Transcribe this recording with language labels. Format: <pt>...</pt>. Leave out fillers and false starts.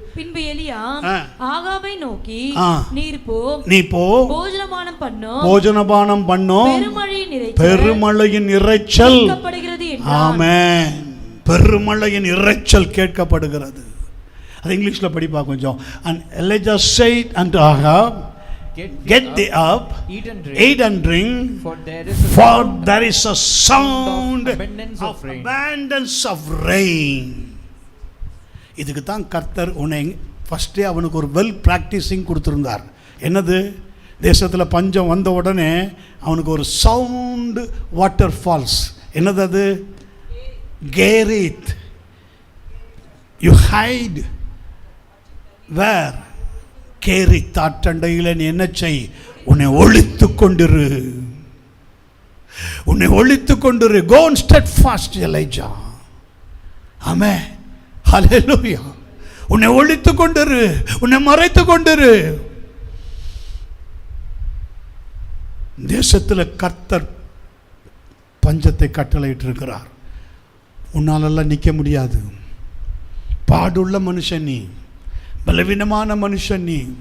<ta>பின்பு எலியா ஆகாபை நோக்கி, நீ போ, போஜனபானம் பண்ணோம், பெருமழையின் இரைச்சல் கேட்கப்படுகிறது. ஆமென். பெருமழையின் இரைச்சல் கேட்கப்படுகிறது. அது இங்கிலீஷில் படிப்பா கொஞ்சம்.</ta> <en>And Elijah said unto Ahab, Get thee up, eat and drink, for there is a sound of abundance of rain.</en> <ta>இதுக்கு தான் கர்த்தர் உன்னை ஃபஸ்ட்டே அவனுக்கு ஒரு வெல் ப்ராக்டிஸிங் கொடுத்துருந்தார். என்னது? தேசத்தில் பஞ்சம் வந்த உடனே அவனுக்கு ஒரு சவுண்டு வாட்டர் ஃபால்ஸ். என்னது அது? Cherith.</ta> <en>You height where?</en> <ta>Carry தாற்றண்டையில் நீ என்ன செய்? உன்னை ஒழித்து கொண்டிரு, உன்னை ஒழித்து கொண்டிரு.</ta> <en>Go and steadfast, Elijah. ஆமென். ஹல்லேலூயா.</en> <ta>உன்னை ஒழித்து கொண்டிரு, உன்னை மறைத்து கொண்டிரு. தேசத்தில் கர்த்தர் பஞ்சத்தை கட்டளையிட்டு இருக்கிறார். உன்னாலெல்லாம் நிற்க முடியாது. பாடுள்ள மனுஷன் நீ, பலவீனமான மனுஷன் நீ.</ta>